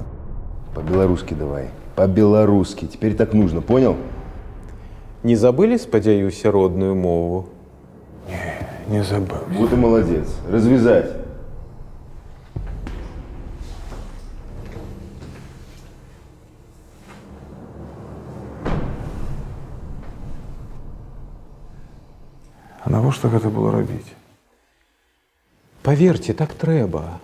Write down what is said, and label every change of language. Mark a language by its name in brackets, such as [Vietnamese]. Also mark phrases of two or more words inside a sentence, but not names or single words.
[Russian] По-белорусски давай. По-белорусски. Теперь так нужно, понял? Не забыли, спадзяюся, родную мову? Не забыл. Вот и молодец. Развязать. [Belarusian] А навошта гэта было рабіць? Паверьте, так трэба.